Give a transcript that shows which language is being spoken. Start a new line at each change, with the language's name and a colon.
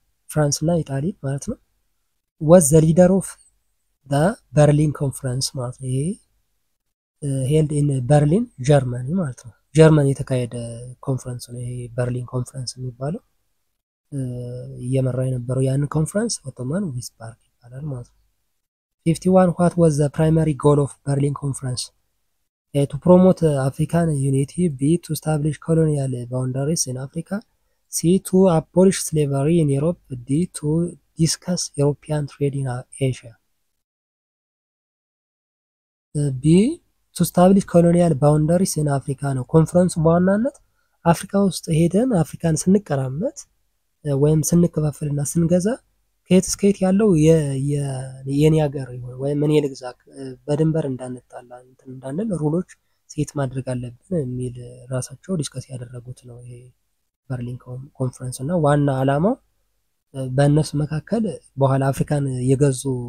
Amharic: ፍራንስ እና ኢጣሊ ማለት ነው።
English: was the leader of the Berlin conference
Amharic: ማለት ነው። ይሄ
English: held in Berlin
Amharic: ጀርመኒ ማለት ነው። ጀርመን የተካሄደ ኮንፈረንስ ነው ይሄ በርሊን ኮንፈረንስ የሚባለው። እየመራ የነበረው ያን ኮንፈረንስ ኦቶማን ቢስማርክ ይባላል ማለት ነው።
English: 51 what was the primary goal of Berlin conference? A. to promote African unity. B. to establish colonial boundaries in Africa. C. to abolish slavery in Europe. D. to discuss European trade in Asia. B. to establish colonial boundaries in Africa
Amharic: ነው። ኮንፈረንሱ በዋናነት አፍሪካ ውስጥ ሄደን አፍሪካን ስንቀራመት ወይም ስንከፋፈልና ስንገዛ ከየት እስከ የት ያለው የኔ ሀገር ወይም እኔ ልግዛ በድንበር እንዳንጣላ እንዳንል ሩሎች ሴት ማድረግ አለብን የሚል ራሳቸው ዲስከስ ያደረጉት ነው ይሄ በርሊን ኮንፈረንስ እና ዋና ዓላማው በእነሱ መካከል በኋላ አፍሪካን የገዙ